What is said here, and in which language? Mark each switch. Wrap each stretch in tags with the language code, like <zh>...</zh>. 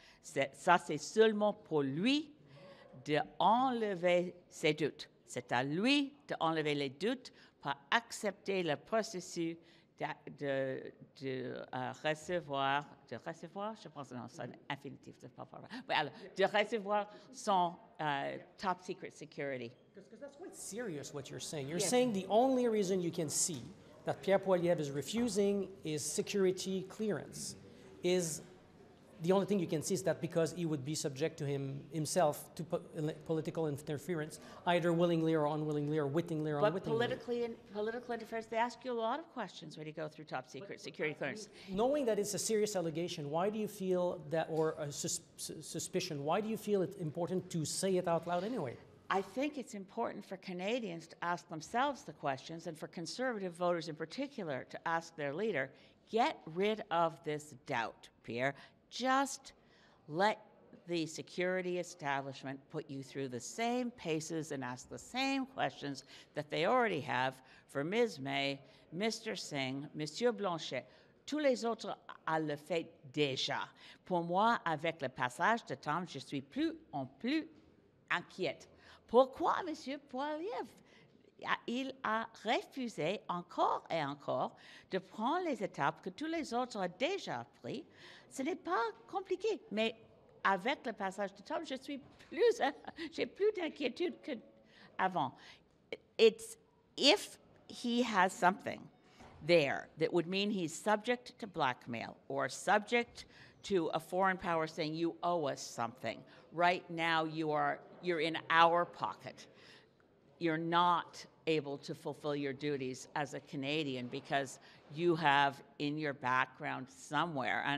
<fr>Ça, c'est seulement pour lui d'enlever ses doutes. C'est à lui d'enlever les doutes pour accepter le processus de recevoir, je pense que non, c'est un infinitif, c'est pas vrai. Alors, de recevoir son</fr> <en>top secret security. Because that's quite serious what you're saying. You're saying the only reason you can see that Pierre Poilievre is refusing his security clearance is the only thing you can see is that because he would be subject to himself to political interference, either willingly or unwillingly or wittingly or unwittingly. But political interference, they ask you a lot of questions when you go through top secret security clearance. Knowing that it's a serious allegation, why do you feel that, or a suspicion, why do you feel it's important to say it out loud anyway? I think it's important for Canadians to ask themselves the questions, and for Conservative voters in particular to ask their leader, get rid of this doubt, Pierre. Just let the security establishment put you through the same paces and ask the same questions that they already have for Ms. May, Mr. Singh, Monsieur Blanchet.</en> <fr>Tous les autres le fait déjà. Pour moi, avec le passage de temps, je suis plus en plus inquiète. Pourquoi, Monsieur Poilievre? Il a refusé encore et encore de prendre les étapes que tous les autres ont déjà prises. Ce n'est pas compliqué, mais avec le passage de temps, j'ai plus d'inquiétude qu'avant.</fr> <en>It's if he has something there that would mean he's subject to blackmail or subject to a foreign power saying you owe us something. Right now, you're in our pocket. You're not able to fulfill your duties as a Canadian because you have in your background somewhere.</en>